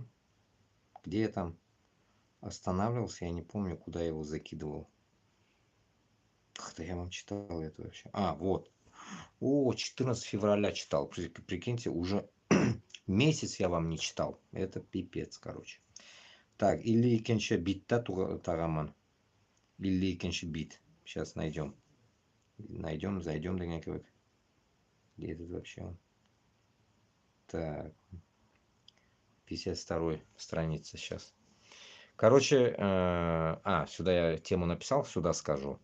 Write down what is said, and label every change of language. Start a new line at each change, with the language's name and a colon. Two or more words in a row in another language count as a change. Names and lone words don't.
Russian: Где я там останавливался, я не помню, куда я его закидывал. Когда я вам читал это вообще? А, вот. О, 14 февраля читал. Прикиньте, уже месяц я вам не читал. Это пипец, короче. Так,
Tatar: или икенше битта тараман. Или икенше бит.
Russian: Сейчас найдем. Найдем, зайдем до некого. Где этот вообще он? Так. 52 страница сейчас. Короче, сюда я тему написал, сюда скажу.